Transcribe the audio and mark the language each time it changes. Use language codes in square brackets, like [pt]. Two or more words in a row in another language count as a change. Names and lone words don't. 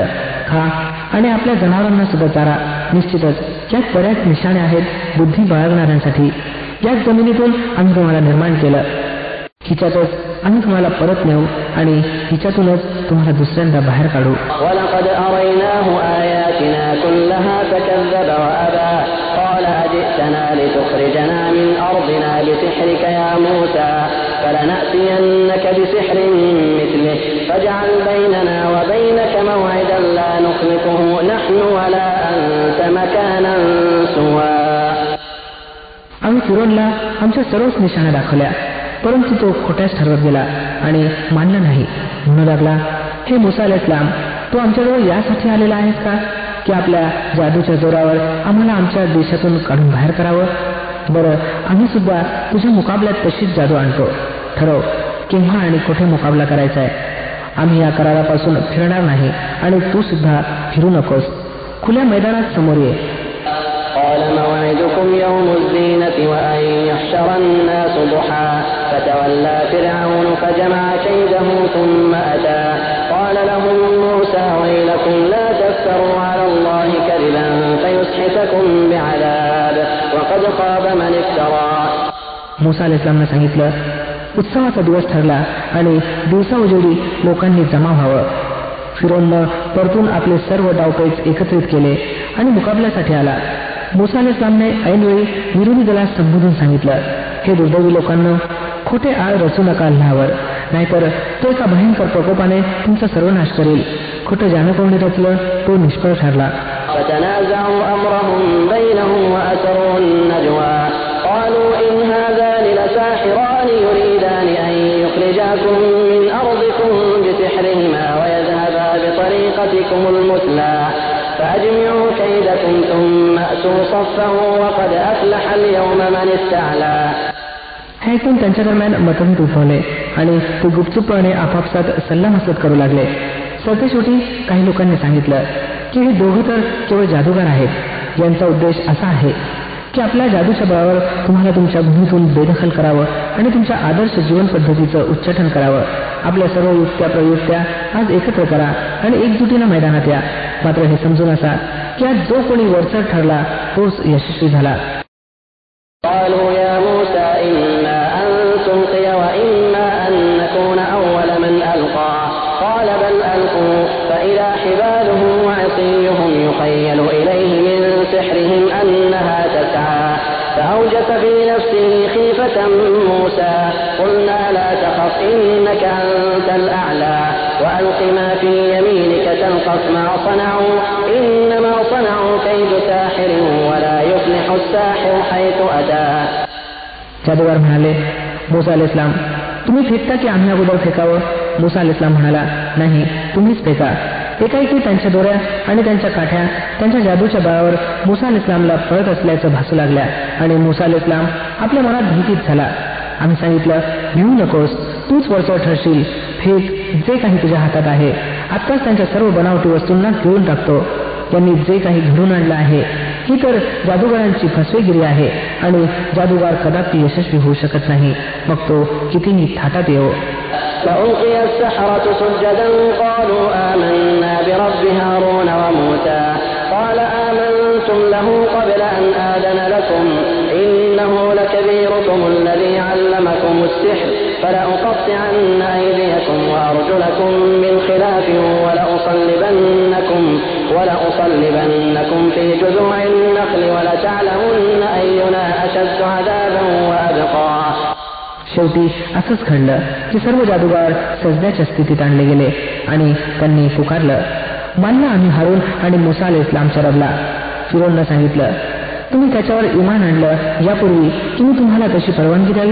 [mr] खा आणि आपल्या जनावरांना सुद्धा चारा. निश्चितच यात बऱ्याच निशाणे आहेत बुद्धी बाळगणाऱ्यांसाठी. याच जमिनीतून आम्ही तुम्हाला निर्माण केलं, हिच्यातच आम्ही तुम्हाला परत नेऊ आणि हिच्यातूनच तुम्हाला दुसऱ्यांदा बाहेर काढू. [ar] ولقد أريناه آياتنا كلها فكذب وأبى قال أجئتنا لتخرجنا من أرضنا بسحرك يا موسى فلنأتينك بسحر مثله فاجعل بيننا وبينك موعدا لا نخلفه نحن ولا أنت مكانا سوى. [mr] आम्ही फिरौनला आमच्या सर्वच निशाणा दाखवल्या, परंतु तो खोट्याच ठरवत गेला आणि मानला नाही. म्हणू लागला, हे मुसा अलैहिस्सलाम, तो आमच्याजवळ यासाठी आलेला आहेस का की आपल्या जादूच्या जोरावर आम्हाला आमच्या देशातून काढून बाहेर करावं? बरं, आम्ही सुद्धा तुझ्या मुकाबल्यात तशीच जादू आणतो. ठरव केव्हा आणि कुठे मुकाबला करायचा आहे. आम्ही या करारापासून फिरणार नाही आणि तू सुद्धा फिरू नकोस. खुल्या मैदानात समोर ये. [ar] قال موعدكم يوم الزينة وأن يحشر الناس ضحى فتولى فرعون فجمع كيده ثم أتى قال لهم موسى ويلكم لا تفتروا على الله كذبا فيسحتكم بعذاب وقد خاب من افترى. [mr] मुसा अलैहिस्सलामने सांगितलं, उत्सवाचा दिवस ठरला आणि दिवसा उजेडी लोकांनी जमा व्हावं. फिरौननं परतून आपले सर्व डावपेच एकत्रित केले आणि मुकाबल्यासाठी आला. मुसा अलैहिस्सलामने ऐनवेळी विरोधी दलास संबोधून सांगितलं, हे दुर्दैवी लोकांना, खोटे आळ रचू नका अल्लाहवर, नाहीतर तो एका भयंकर प्रकोपाने तुमचा सर्वनाश करेल. खोटं ज्यानं कोणी रचलं तो निष्फळ ठरला. [ar] فتنازعوا أمرهم بينهم وأسروا النجوى قالوا إن هذان لساحران يريدان أن يخرجاكم من أرضكم بسحرهما ويذهبا بطريقتكم المثلى فأجمعوا كيدكم ثم أتوا صفا وقد أفلح اليوم من استعلى. [mr] हे ऐकून त्यांच्या दरम्यान मतभेद उद्भवले आणि ते गुपचूपपणे आपापसात सल्लामसलत करू लागले. सरतेशेवटी काही लोकांनी सांगितलं की हे दोघं तर केवळ जादूगार आहेत. यांचा उद्देश असा आहे की आपल्या जादूच्या बळावर तुम्हाला तुमच्या भूमीतून बेदखल करावं आणि तुमच्या आदर्श जीवन पद्धतीचं उच्चाटन करावं. आपल्या सर्व युक्त्या प्रयुक्त्या आज एकत्र करा आणि एकजुटीनं मैदानात या. मात्र हे समजून असा की आज जो कोणी वरचढ ठरला तोच यशस्वी झाला. [ar] قالوا يا موسى إما أن تلقي وإما أن نكون أول من ألقى قال بل ألقوا فإذا حبالهم وعصيهم يخيل إليه من سحرهم أنها تسعى فأوجس في نفسه خيفة موسى قلنا لا تخف إنك أنت الأعلى وألق ما في يمينك تلقف ما صنعوا إنما صنعوا كيد ساحر ولا يفلح الساحر حيث أتى. [mr] जादूगार म्हणाले, मुसा अलैहिस्सलाम, तुम्ही फेकता की आम्ही अगोदर फेकावं? मुसा अलैहिस्सलाम म्हणाला, नाही, तुम्हीच फेका. एकाएकी त्यांच्या दोऱ्या आणि त्यांच्या काठ्या त्यांच्या जादूच्या बळावर मुसा अलैहिस्सलामला पळत असल्याचं भासू लागल्या आणि मुसा अलैहिस्सलाम आपल्या मनात भीतीत झाला. आम्ही सांगितलं, भिवू नकोस, तूच वरचढ ठरशील. फेक जे काही तुझ्या हातात आहे. आत्ताच त्यांच्या सर्व बनावटी वस्तूंना गिळून टाकतो. त्यांनी जे काही घडून आणलं आहे ही तर जादूगारांची फसवेगिरी आहे आणि जादूगार कदापि यशस्वी होऊ शकत नाही, मग तो कितीही थाटात येवो. [ar] فألقي السحرة سجدا قالوا آمنا برب هارون وموسى قال آمنتم له قبل أن آذن لكم إنه لكبيركم الذي علمكم السحر فلأقطعن أيديكم وأرجلكم من خلاف ولأصلبنكم في جذوع النخل ولتعلمن أينا أشد عذابا وأبقى. [mr] शेवटी असंच घडलं की सर्व जादूगार सजद्याच्या स्थितीत आणले गेले आणि त्यांनी पुकारलं, मानलं आम्ही हारून आणि मूसा अलैहिस्सलामच्या रबला. फिरौननं सांगितलं, तुम्ही त्याच्यावर इमान आणलं यापूर्वी की मी तुम्हाला तशी परवानगी द्यावी?